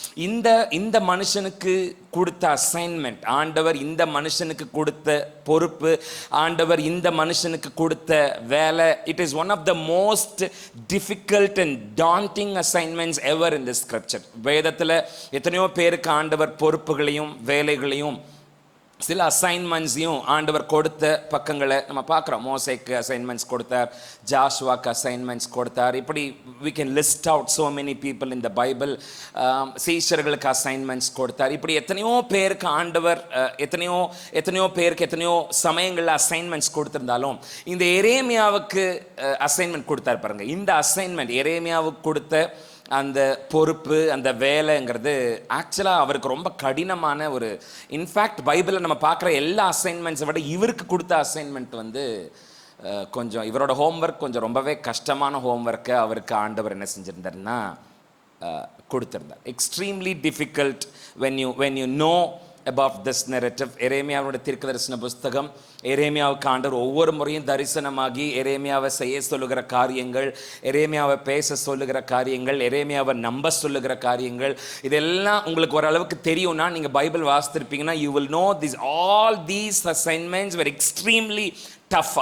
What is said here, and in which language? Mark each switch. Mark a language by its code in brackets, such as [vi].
[ta] இந்த மனுஷனுக்கு கொடுத்த அசைன்மெண்ட், ஆண்டவர் இந்த மனுஷனுக்கு கொடுத்த பொறுப்பு, ஆண்டவர் இந்த மனுஷனுக்கு கொடுத்த வேலை, [en] It is one of the most difficult and daunting assignments ever in the scripture. [ta] வேதத்தில் எத்தனையோ பேருக்கு ஆண்டவர் பொறுப்புகளையும் வேலைகளையும் சில அசைன்மெண்ட்ஸையும் ஆண்டவர் கொடுத்த பக்கங்களை நம்ம பார்க்குறோம். மோசேக்கு அசைன்மெண்ட்ஸ் கொடுத்தார், ஜாஷுவாக்கு அசைன்மெண்ட்ஸ் கொடுத்தார். இப்படி [en] we can list out so many people in the Bible. [ta] சீஷர்களுக்கு அசைன்மெண்ட்ஸ் கொடுத்தார். இப்படி எத்தனையோ பேருக்கு ஆண்டவர் எத்தனையோ பேருக்கு எத்தனையோ சமயங்களில் அசைன்மெண்ட்ஸ் கொடுத்திருந்தாலும் இந்த எரேமியாவுக்கு அசைன்மெண்ட் கொடுத்தார் பாருங்க. இந்த அசைன்மெண்ட் எரேமியாவுக்கு கொடுத்த அந்த பொறுப்பு, அந்த வேலைங்கிறது ஆக்சுவலாக அவருக்கு ரொம்ப கடினமான ஒரு, இன்ஃபேக்ட் பைபிளில் நம்ம பார்க்குற எல்லா அசைன்மெண்ட்ஸை விட இவருக்கு கொடுத்த அசைன்மெண்ட் வந்து கொஞ்சம் இவரோட ஹோம்ஒர்க் கொஞ்சம் ரொம்பவே கஷ்டமான ஹோம்ஒர்க்கை அவருக்கு ஆண்டவர் என்ன செஞ்சுருந்தாருன்னா கொடுத்துருந்தார். [en] Extremely difficult when you know about this narrative. [ta] எரேமியாவுடைய தீர்க்கதரிசன புஸ்தகம், எரேமியாவுக்கு ஆண்டவர் ஒவ்வொரு முறையும் தரிசனமாகி எரேமியாவை செய்ய சொல்லுகிற காரியங்கள், எரேமியாவை பேச சொல்லுகிற காரியங்கள், எரேமியாவை நம்ப சொல்லுகிற காரியங்கள், இதெல்லாம் உங்களுக்கு ஓரளவுக்கு தெரியும்னா நீங்கள் Bible வாசித்திருப்பீங்கன்னா [en] you will know all these assignments were extremely tough.